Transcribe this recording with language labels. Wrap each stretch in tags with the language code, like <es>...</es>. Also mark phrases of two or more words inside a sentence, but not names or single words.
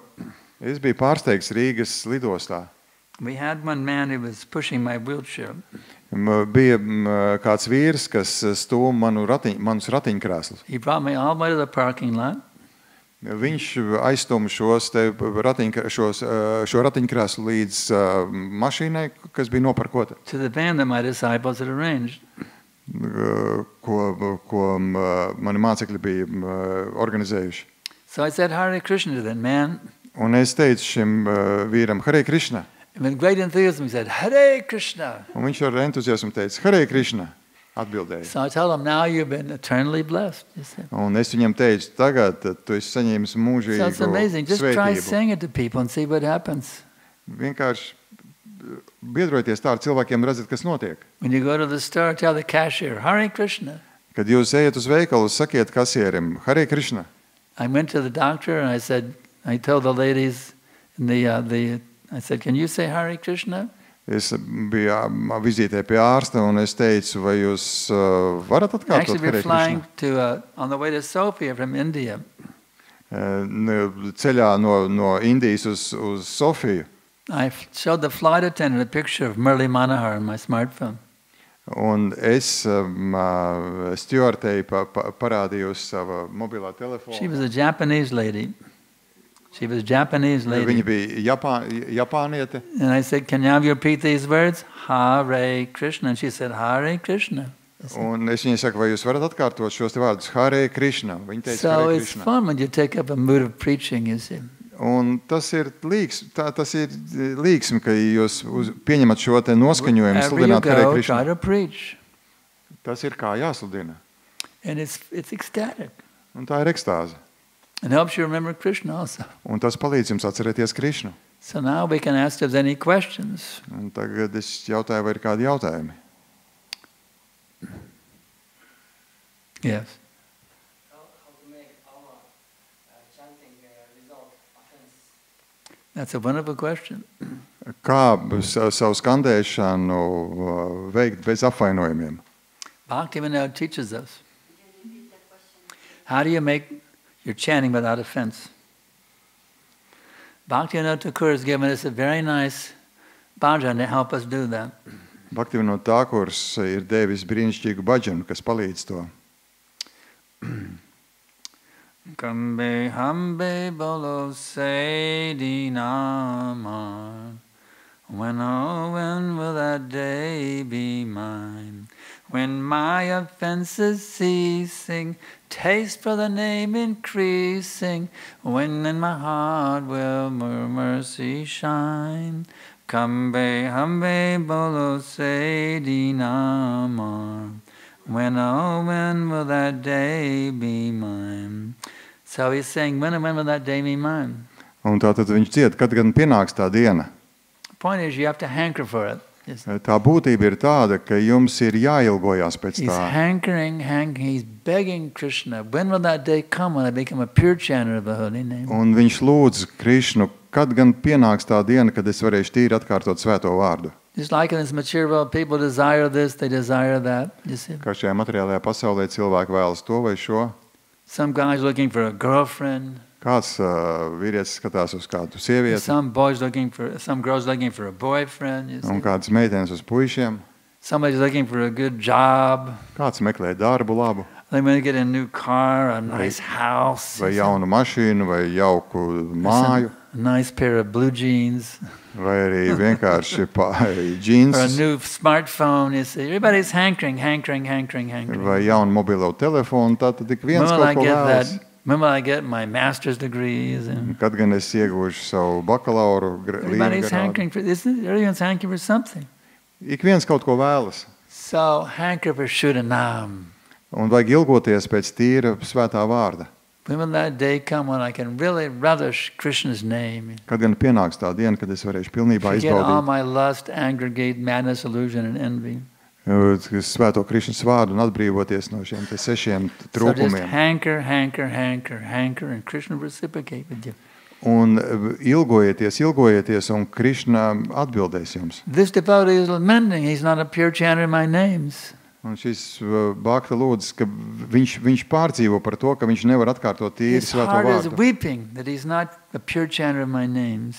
<lv>Es biju pārsteigts Rīgas lidostā.</lv> <en>We had one man who was pushing my wheelchair.</en> <lv>Bija kāds vīrs, kas stūma manus ratiņkrēslus.</lv> <en>He brought me all the way to the parking lot.</en> <lv>Viņš aizstūma šo ratiņkrēslu līdz mašīnai, kas bija noparkota,</lv> <en>To the van that my disciples had arranged.</en> <lv>ko mani mācekļi bija organizējuši.</lv> <en>So I said Hare Krishna to that man.</en> <lv>Un es teicu šim vīram, Hare Krishna.</lv> <en>And with great enthusiasm he said, Hare Krishna.</en> <lv>Un viņš ar entuziasmu teica, Hare Krishna. atbildēja.</lv> <en>So I told him, now you've been eternally blessed. You see.</en> <lv>Un es viņam teicu, tagad tu esi saņēmis</lv> <en>So it's amazing.</en> <lv>mūžīgu</lv> <en>Just try</en> <lv>svētību.</lv> <en>saying it to people and see what happens.</en> <lv>Vienkārši biedroties tā ar cilvēkiem, redzat, kas notiek.</lv> <en>When you go to the store, tell the cashier, Hare Krishna.</en> <lv>Kad jūs ejat uz veikalu, sakiet kasierim, Hare Krishna.</lv> <en>I went to the doctor and I told the ladies in I said, can you say Hare Krishna?</en> <lv>Es biju vizītē pie ārsta un es teicu, vai jūs varat atkārtot Actually, we're Hare</lv> <en>flying</en> <lv>Krishna?</lv> <en>on the way to Sofia from India.</en> <lv>Ceļā no Indijas uz Sofiju.</lv> <en>I showed the flight attendant a picture of Murli Manohar on my smartphone.</en> <lv>Un es stjuartei parādīju uz sava mobilā telefona.</lv> <en>She was a Japanese lady.</en> <lv>Viņa bija Japāniete.</lv> <en>And I said, can you repeat these words? Hare Krishna. And she said, Hare Krishna.</en> <lv>Un es viņai saku, vai jūs varat atkārtot šos te vārdus? Hare Krishna. Viņa teica,</lv> <en>So</en> <lv>Hare</lv> <en>it's</en> <lv>Krishna.</lv> <en>fun when you take up a mood of preaching, you see.</en> <lv>Un tas ir līgsmi, ka jūs pieņemat šo te noskaņojumu,</lv> <en>Wherever you</en> <lv>sludināt Hare</lv> <en>go, try</en> <lv>Krishna.</lv> <en>to preach.</en> <lv>Tas ir kā jāsludina.</lv> <en>And it's ecstatic.</en> <lv>Un tā ir ekstāze.</lv> <en>It helps you remember Krishna also.</en> <lv>Un tas palīdz jums atcerēties Krišnu.</lv> <en>So now we can ask if there's any questions.</en> <lv>Un tagad es jautāju, vai ir kādi jautājumi.</lv> <en>Yes. How to make our chanting result offense? That's a wonderful question.</en> <lv>Kā savu skandēšanu veikt bez apvainojumiem?</lv> <en>Bhaktivinoda teaches us. Can you repeat that question? How do you make your chanting without offense? Bhaktivinoda Thakur has given us a very nice bhajan to help us do that.</en> <lv>Bhaktivinoda Thakurs ir devis brīnišķīgu bhaģanu, kas palīdz to.</lv> <bn>কবে হবে বলো সেদিন আমার.</bn> <en>When will that day be mine? When my offenses ceasing, taste for the name increasing, when in my heart will mercy shine.</en> <bn>কবে হবে বলো সেদিন আমার.</bn> <en>When will that day be mine? So he's saying, when will that day be mine?</en> <lv>Un tātad viņš dzied, kad gan pienāks tā diena.</lv> <en>The point is, you have to hanker for it.</en> <lv>Tā būtība ir tāda, ka jums ir jāilgojās pēc</lv> <en>He's</en> <lv>tā.</lv> <en>hankering, he's begging Krishna, when will that day come when I become a pure chanter of the holy name?</en> <lv>Un viņš lūdz Krišnu, kad gan pienāks tā diena, kad es varēšu tīri atkārtot svēto vārdu.</lv> <en>Just like in this material world, people desire this, they desire that, you see.</en> <lv>Kā šajā materiālajā pasaulē cilvēki vēlas to vai šo.</lv> <en>Some guy's looking for a girlfriend.</en> <lv>Kāds vīrietis skatās uz kādu sievieti,</lv> <en>Some girls looking for a boyfriend, you see.</en> <lv>un kādas meitenes uz puišiem.</lv> <en>Somebody's looking for a good job.</en> <lv>Kāds meklē darbu labu,</lv> <en>They want to get a new car, a nice house,</en> <lv>vai jaunu mašīnu, vai jauku māju,</lv> <en>a nice pair of blue jeans,</en> <lv>vai arī vienkārši</lv> <en>or a</en> <lv>džins,</lv> <en>new smartphone. You see, everybody's hankering.</en> <lv>vai jaunu mobilo telefonu. Tātad ik viens</lv> <en>When will I</en> <lv>kaut ko</lv> <en>get</en> <lv>vēlas.</lv> <en>that? When will I get my master's degrees? And</en> <lv>Kad gan es iegūšu savu bakalauru</lv> <en>everybody's</en> <lv>līmeņu grādu.</lv> <en>hankering for this. Everyone's hankering for something.</en> <lv>Ik viens kaut ko vēlas.</lv> <en>So hanker for Shuddhanam.</en> <lv>Un vajag ilgoties pēc tīra svētā vārda.</lv> <en>When will that day come when I can really relish Krishna's name?</en> <lv>Kad gan pienāks tā diena, kad es varēšu pilnībā</lv> <en>Forget all</en> <lv>izbaudīt</lv> <en>my lust, anger, greed, madness, illusion, and envy.</en> <lv>svēto Krišnas vārdu un atbrīvoties no šiem te 6</lv> <en>So just</en> <lv>trūkumiem.</lv> <en>hanker, and Krishna reciprocate with you.</en> <lv>Un ilgojieties, un Krišna atbildēs jums.</lv> <en>This devotee is lamenting. He's not a pure chanter of my names.</en> <lv>Un šis bhakta lūdz, ka viņš pārdzīvo par to, ka viņš nevar atkārtot tīri</lv> <en>His</en> <lv>svēto</lv> <en>heart is</en> <lv>vārdu.</lv> <en>weeping that he's not a pure chanter of my names.</en>